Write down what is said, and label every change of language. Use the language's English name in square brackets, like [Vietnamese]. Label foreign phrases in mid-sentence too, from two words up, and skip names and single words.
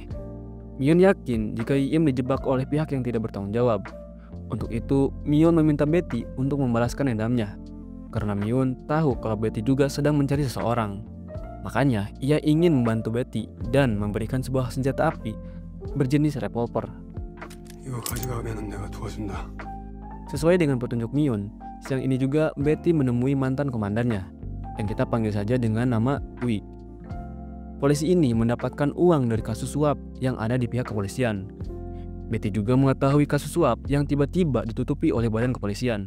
[Indonesian] Myun yakin jika Iim dijebak oleh pihak yang tidak bertanggung jawab. Untuk itu, Myun meminta Betty untuk membalaskan dendamnya. Karena Myun tahu kalau Betty juga sedang mencari seseorang. Makanya, ia ingin membantu Betty dan memberikan sebuah senjata api berjenis revolver. [Korean] 이거 가져가면 내가 도와준다. [Indonesian] Sesuai dengan petunjuk Myun, siang ini juga Betty menemui mantan komandannya, yang kita panggil saja dengan nama Wi. Polisi ini mendapatkan uang dari kasus suap yang ada di pihak kepolisian. Betty juga mengetahui kasus suap yang tiba-tiba ditutupi oleh badan kepolisian.